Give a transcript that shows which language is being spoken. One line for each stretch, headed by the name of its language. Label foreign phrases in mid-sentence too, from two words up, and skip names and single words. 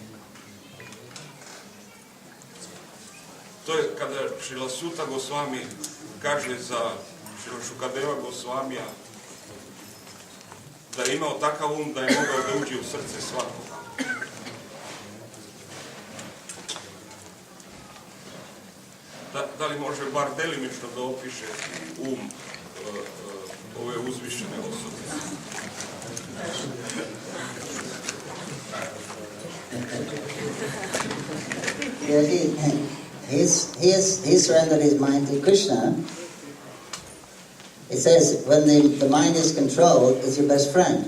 Serbian: To je kada Šrila Suta Gosvami kaže za Šrila Šukadeva Gosvamija da je imao takav um da je mogao da uđe u srce svakoga. Da li može bar delimično da opiše um ove uzvišene osobe?
English: He surrendered his mind to Krishna. It says, when the mind is controlled, it's your best friend.